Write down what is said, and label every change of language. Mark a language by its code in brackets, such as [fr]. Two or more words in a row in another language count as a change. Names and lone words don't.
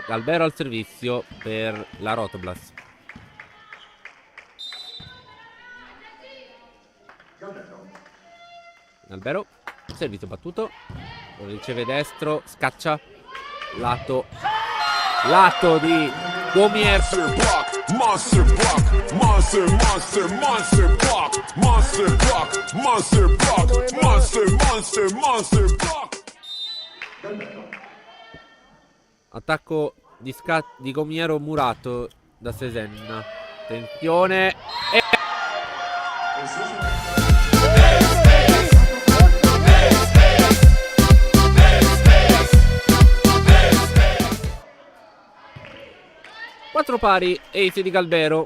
[it] Galbero al servizio per la Rotoblas. Galbero, servizio battuto. Lo riceve destro. Scaccia. Lato di Gomier. Monster block, monster block, monster block, monster block, monster block. Attacco di Gomiero murato da Sesenna. Attenzione. E 4 pari, ace di Galbero.